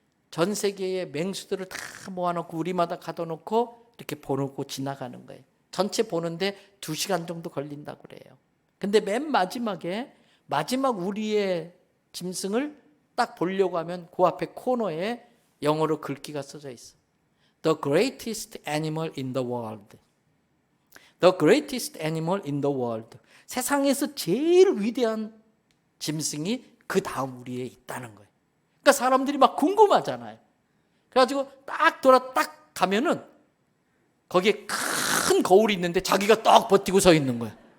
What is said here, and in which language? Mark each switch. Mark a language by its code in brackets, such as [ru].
[ko] 전 세계의 맹수들을 다 모아놓고 우리마다 가둬놓고 이렇게 보고 지나가는 거예요. 전체 보는데 2시간 정도 걸린다고 그래요. 근데 맨 마지막 우리의 짐승을 딱 보려고 하면 그 앞에 코너에 영어로 글귀가 써져 있어. [en] The greatest animal in the world. The greatest animal in the world. [ko] 세상에서 제일 위대한 짐승이 그 다음 우리에 있다는 거예요. 그러니까 사람들이 막 궁금하잖아요. 그래가지고 딱 가면은 거기에 큰 거울이 있는데 자기가 딱 버티고 서 있는 거예요.